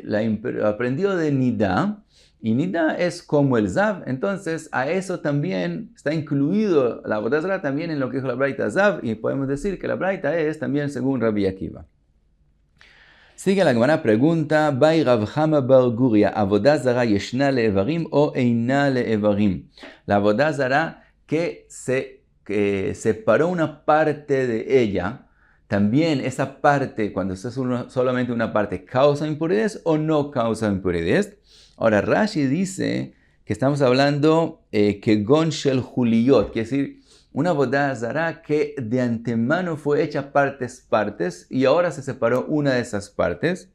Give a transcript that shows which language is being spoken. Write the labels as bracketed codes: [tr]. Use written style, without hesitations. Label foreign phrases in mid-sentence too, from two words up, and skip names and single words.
[es] La aprendió de Nida, y Nida es como el zav. Entonces a eso también está incluido la [he] עבודה זרה [es] también en lo que dijo la braita zav, y podemos decir que la braita es también según Rabbi Akiva. Sigue la Gemara, pregunta, [arc] בעי רב חמא בר גוריא עבודה זרה ישנה לאברים או אינה לאברים. [es] La [he] עבודה זרה [es] que separó una parte de ella, también esa parte, cuando es solamente una parte, ¿causa impurezas o no causa impurezas? Ahora Rashi dice que estamos hablando que [he] גון של חוליות, [es] quiere decir, una [he] עבודה זרה [es] que de antemano fue hecha partes y ahora se separó una de esas partes.